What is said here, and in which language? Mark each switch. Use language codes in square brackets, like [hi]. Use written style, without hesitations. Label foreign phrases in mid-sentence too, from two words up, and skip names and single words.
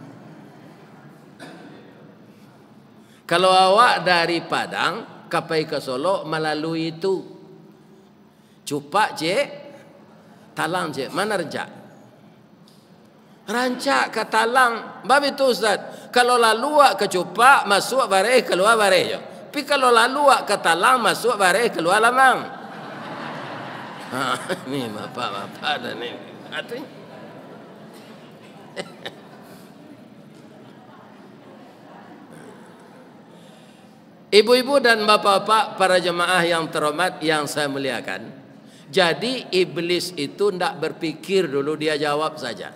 [min] Kalau awak dari Padang kapai ke Solo melalui itu Cupak je, Talang je, mana rancak? Rancak ke Talang. Bab itu Ustaz, kalau lalu ke Cupak masuk bareh keluar bareh je. Tapi kalau lalu ke Talang masuk bareh keluar lamang. [id] Ni bapak-bapak dan ni. Ibu-ibu dan bapak-bapak para jemaah yang terhormat yang saya muliakan. Jadi iblis itu tidak berpikir dulu, dia jawab saja.